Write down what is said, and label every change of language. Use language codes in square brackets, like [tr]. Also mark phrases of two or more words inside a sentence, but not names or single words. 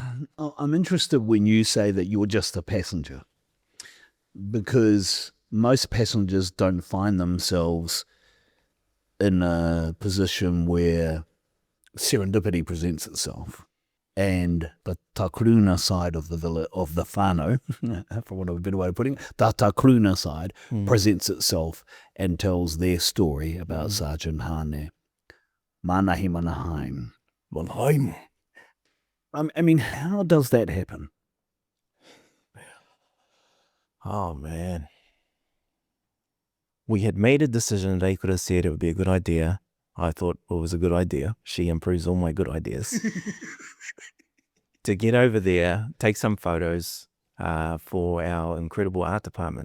[en] I'm interested when you say that you're just a passenger, because most passengers don't find themselves in a position where serendipity presents itself, and the Takuruna side of the whānau, for want of a better way of putting it, the Takuruna side presents itself and tells their story about Sergeant Haane. Mānahi Manahi. Manahi. I mean, how does that happen? Oh, man. We had made a decision. They could have said it would be a good idea. I thought it was a good idea. She improves all my good ideas. To get over there, take some photos for our incredible art department.